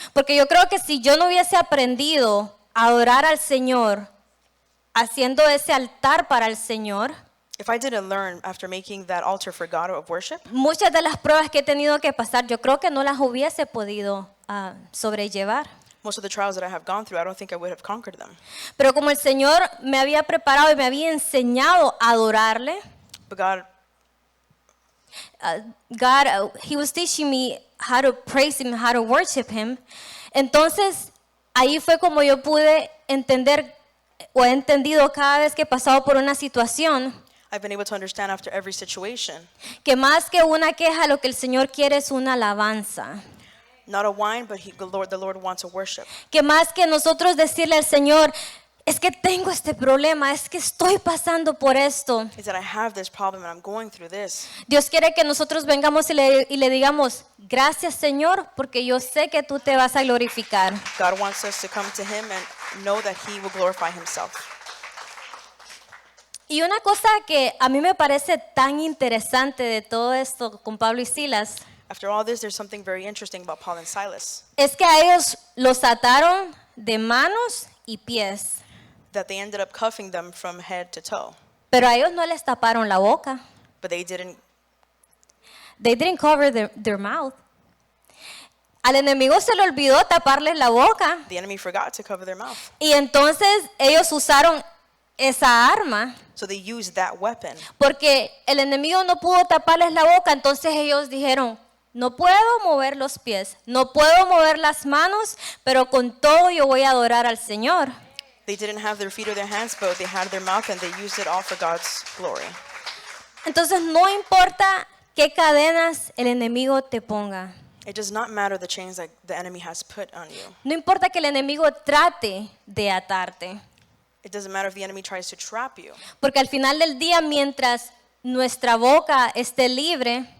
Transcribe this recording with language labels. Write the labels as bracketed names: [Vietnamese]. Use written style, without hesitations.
[Spanish] Porque yo creo que si yo no hubiese aprendido a adorar al Señor, haciendo ese altar para el Señor, [English] If I didn't learn after making that altar for God of worship, [Spanish] muchas de las pruebas que he tenido que pasar, yo creo que no las hubiese podido sobrellevar. [English] most of the trials that I have gone through, I don't think I would have conquered them. [Spanish] Pero como el Señor me había preparado y me había enseñado a adorarle, [English] But God, He was teaching me how to praise Him, how to worship Him. [Spanish] Entonces, ahí fue como yo pude entender o he entendido cada vez que he pasado por una situación [English] I've been able to understand after every situation, [Spanish] que más que una queja, lo que el Señor quiere es una alabanza. [English] not a whine, but the Lord wants a worship. [Spanish] Que más que nosotros decirle al Señor, es que tengo este problema, es que estoy pasando por esto. [English] Is that I have this problem and I'm going through this. [Spanish] Dios quiere que nosotros vengamos y le digamos, gracias Señor, porque yo sé que tú te vas a glorificar. [English] God wants us to come to Him and know that He will glorify Himself. [Spanish] Y una cosa que a mí me parece tan interesante de todo esto con Pablo y Silas, [English] After all this, there's something very interesting about Paul and Silas, [Spanish] es que a ellos los ataron de manos y pies, [English] that they ended up cuffing them from head to toe, [Spanish] pero a ellos no les taparon la boca. [English] but they didn't. They didn't cover their mouth. [Spanish] Al enemigo se le olvidó taparles la boca [English] The enemy forgot to cover their mouth, [Spanish] y entonces ellos usaron esa arma [English] so they used that weapon. [Spanish] porque el enemigo no pudo taparles la boca, entonces ellos dijeron, no puedo mover los pies, no puedo mover las manos, pero con todo yo voy a adorar al Señor. [English] They didn't have their feet or their hands, but they had their mouth and they used it all for God's glory. [Spanish] Entonces no importa qué cadenas el enemigo te ponga, [English] It does not matter the chains that the enemy has put on you. [Spanish] no importa que el enemigo trate de atarte, [English] It doesn't matter if the enemy tries to trap you. [Spanish] porque al final del día, mientras nuestra boca esté libre,